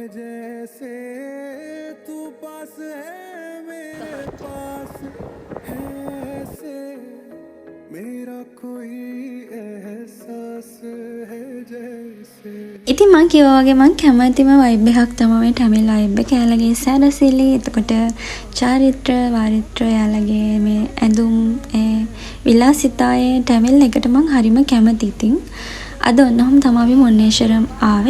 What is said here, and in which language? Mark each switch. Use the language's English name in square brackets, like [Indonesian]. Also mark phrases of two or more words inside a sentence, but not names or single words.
[Hindi] जैसे तू पास है मेरे पास है ऐसे मेरा कोई एहसास है जैसे. [Sinhala] ඉතින් මං කිව්වා වගේ මං කැමතිම වයිබ් එකක් තමයි මේ [English] Tamil vibe [Sinhala] එක. එයාලගේ සැරසිලි, එතකොට චාරිත්‍ර වාරිත්‍ර, එයාලගේ මේ ඇඳුම්, ඒ විලාසිතායේ ටැමිල් එකට මං හරිම කැමතියි. ඉතින් අද ඔන්නෝම තමයි අපි මොන්නේශ්වරම් ආවේ.